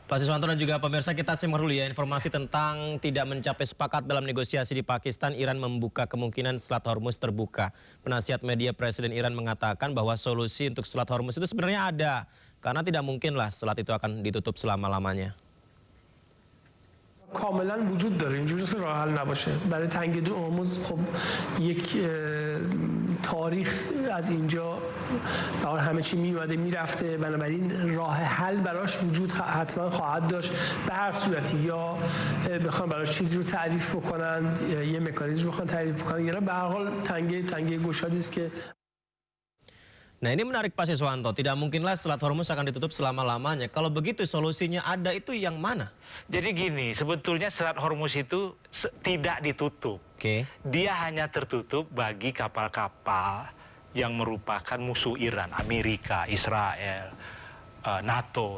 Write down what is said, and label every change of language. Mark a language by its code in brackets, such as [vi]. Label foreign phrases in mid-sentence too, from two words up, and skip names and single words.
[id] Pak Siswanto dan juga pemirsa, kita simak dulu ya informasi tentang tidak mencapai sepakat dalam negosiasi di Pakistan. Iran membuka kemungkinan Selat Hormuz terbuka. Penasihat media Presiden Iran mengatakan bahwa solusi untuk Selat Hormuz itu sebenarnya ada, karena tidak mungkinlah selat itu akan ditutup selama-lamanya. [fa] کاملا وجود داره اینجوری که راه حل نباشه برای تنگی هرمز خب یک تاریخ از اینجا همه چی میومده میرفته بنابراین راه حل براش وجود حتما خواهد داشت به هر صورتی یا بخوان براش چیزی رو تعریف بکنن یه مکانیزم رو بخوان تعریف بکنن یا به هر حال تنگی گشادی است که [id] Nah ini menarik Pak Siswanto, tidak mungkinlah Selat Hormuz akan ditutup selama-lamanya. Kalau begitu solusinya ada itu yang mana? Jadi gini, sebetulnya Selat Hormuz itu tidak ditutup. Dia hanya tertutup bagi kapal-kapal yang merupakan musuh Iran, Amerika, Israel, NATO.